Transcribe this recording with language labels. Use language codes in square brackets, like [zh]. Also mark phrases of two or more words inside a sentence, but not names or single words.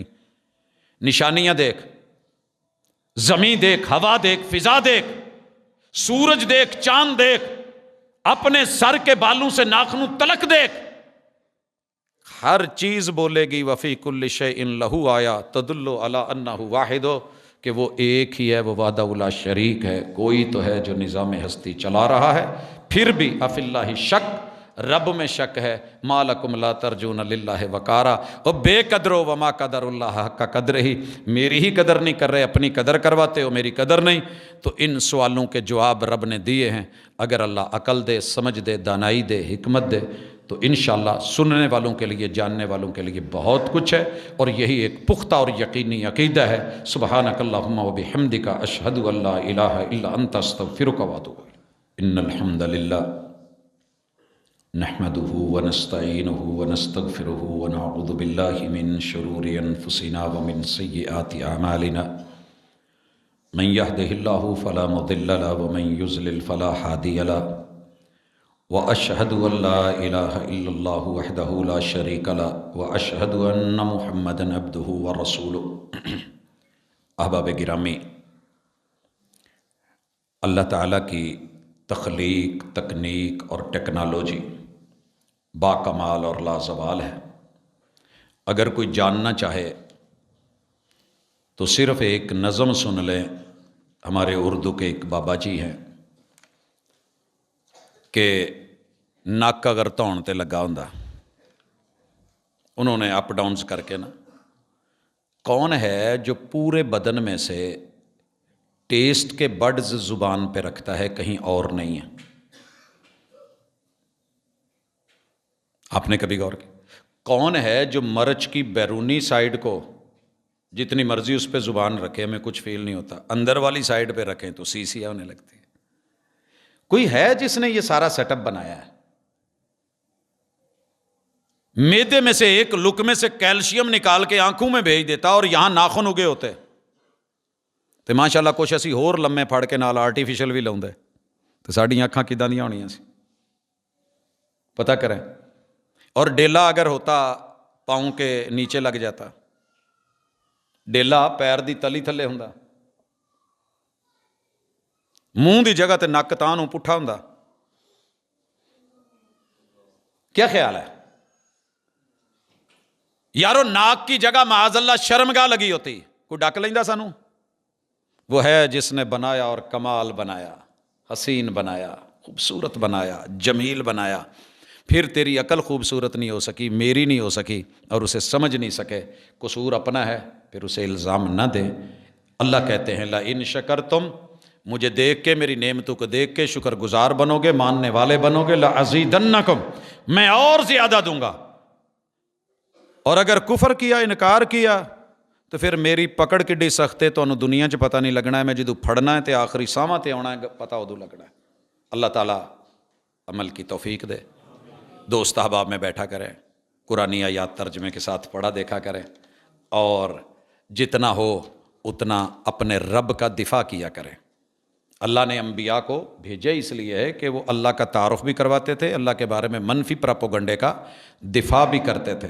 [ur] نشانیاں دیکھ، زمین دیکھ، ہوا دیکھ، فضا دیکھ، سورج دیکھ، چاند دیکھ، اپنے سر کے بالوں سے ناخنوں تلک دیکھ، ہر چیز بولے گی. [ar] وفی کل شیء لہ آیات تدل علی انہ واحد، [ur] کہ وہ ایک ہی ہے، وہ وحدہ لا شریک ہے. کوئی تو ہے جو نظام ہستی چلا رہا ہے. پھر بھی اف اللہ شک، رب میں شک ہے، [ar] ما لکم لا ترجون للہ وقارا، [ur] اور بے قدر و [ar] وما قدر اللہ حق [ur] کا قدر ہی، میری ہی قدر نہیں کر رہے، اپنی قدر کرواتے ہو، میری قدر نہیں۔ تو ان سوالوں کے جواب رب نے دیے ہیں۔ اگر اللہ عقل دے، سمجھ دے، دانائی دے، حکمت دے، تو انشاءاللہ سننے والوں کے لیے، جاننے والوں کے لیے بہت کچھ ہے، اور یہی ایک پختہ اور یقینی عقیدہ ہے۔ [ar] سبحانک اللہم و بحمدک، اشہد ان لا الہ الا انت، استغفرک و اتوب الیک۔ ان الحمد للہ نحمده ونستعینه ونستغفره ونعوذ باللہ من شرور انفسنا ومن سیئات اعمالنا، من يهده الله فلا مضل له ومن يضلل فلا هادي له، واشهد ان لا اله الا الله وحده لا شريك له، واشهد ان محمدا عبده ورسوله۔ [ur] احباب گرامی، اللہ تعالیٰ کی تخلیق، تکنیک اور ٹیکنالوجی با کمال اور لازوال ہے۔ اگر کوئی جاننا چاہے تو صرف ایک نظم سن لیں۔ ہمارے اردو کے ایک بابا جی ہیں کہ [pa] نک اگر دھون تے لگا ہوندا، [ur] انہوں نے اپ ڈاؤنز کر کے نا، کون ہے جو پورے بدن میں سے ٹیسٹ کے بڈز زبان پہ رکھتا ہے، کہیں اور نہیں ہے؟ آپ نے کبھی غور کیا؟ کون ہے جو مرچ کی بیرونی سائڈ کو جتنی مرضی اس پہ زبان رکھے ہمیں کچھ فیل نہیں ہوتا، اندر والی سائڈ پہ رکھیں تو سیسیا ہونے لگتی ہے؟ کوئی ہے جس نے یہ سارا سیٹ اپ بنایا ہے؟ میدے میں سے ایک لقمے سے کیلشیم نکال کے آنکھوں میں بھیج دیتا اور یہاں ناخن اگے ہوتے تو ماشاءاللہ [pa] کچھ اسی ہور لمے پھڑ کے نال آرٹیفیشل بھی لاؤندے تو ساڈیاں اکھاں کداں دیاں ہونیاں سی؟ [ur] پتہ کریں۔ اور ڈیلا اگر ہوتا پاؤں کے نیچے لگ جاتا، [pa] ڈیلا پیر دی تلی تھلے ہوندا، منہ دی جگہ تے نک تاں نوں پٹھا ہوندا، [ur] کیا خیال ہے یارو؟ ناک کی جگہ معاذ اللہ شرمگاہ لگی ہوتی، [pa] کوئی ڈک لیندا سانوں؟ [ur] وہ ہے جس نے بنایا اور کمال بنایا، حسین بنایا، خوبصورت بنایا، جمیل بنایا، پھر تیری عقل خوبصورت نہیں ہو سکی، میری نہیں ہو سکی، اور اسے سمجھ نہیں سکے، قصور اپنا ہے، پھر اسے الزام نہ دے۔ اللہ کہتے ہیں [ar] لَإِن شَكَرْتُمْ، [ur] مجھے دیکھ کے، میری نعمتوں کو دیکھ کے شکر گزار بنو گے، ماننے والے بنو گے، لَأَزِيدَنَّكُمْ، میں اور زیادہ دوں گا۔ اور اگر کفر کیا، انکار کیا، تو پھر میری پکڑ [pa] کڈی سخت ہے، تمہیں دنیا چ پتہ نہیں لگنا ہے، میں جدوں پھڑنا ہے تے آخری ساواں تے آنا ہے، پتہ ادوں لگنا ہے۔ [ur] اللہ تعالیٰ عمل کی توفیق دے۔ دوست احباب میں بیٹھا کریں، قرآنی آیات ترجمے کے ساتھ پڑھا دیکھا کریں، اور جتنا ہو اتنا اپنے رب کا دفاع کیا کریں۔ اللہ نے انبیاء کو بھیجا اس لیے ہے کہ وہ اللہ کا تعارف بھی کرواتے تھے، اللہ کے بارے میں منفی پراپوگنڈے کا دفاع بھی کرتے تھے۔